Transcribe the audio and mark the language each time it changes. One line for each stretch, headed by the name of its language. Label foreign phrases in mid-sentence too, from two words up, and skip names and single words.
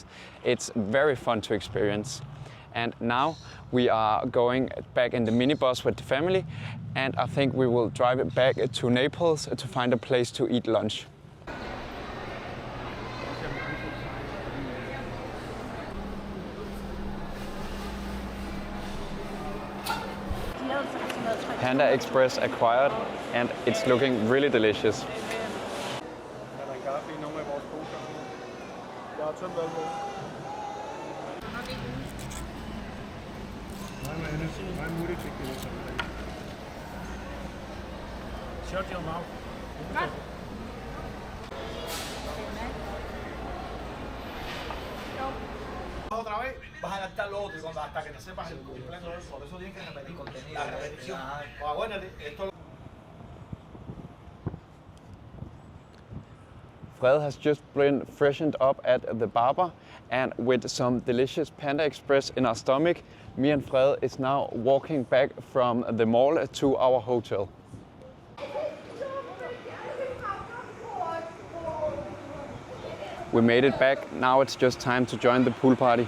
English: It's very fun to experience. And now we are going back in the minibus with the family, and I think we will drive it back to Naples to find a place to eat lunch. Panda Express acquired, and it's looking really delicious.
Danish: Er der en kaffe i nogle af vores poser? Jeg har tømt alt på. Nej, mutter fik det lidt sådan.
English: Shut your mouth.
Danish: Godt.
Spanish: otra vez vas a adaptar lo otro y cuando hasta que te sepas el completo de eso, por eso tienes que repetir contenido. La repetición. Acuérdate, esto.
English: Frede has just been freshened up at the barber, and with some delicious Panda Express in our stomach, me and Frede is now walking back from the mall to our hotel. We made it back, now it's just time to join the pool party.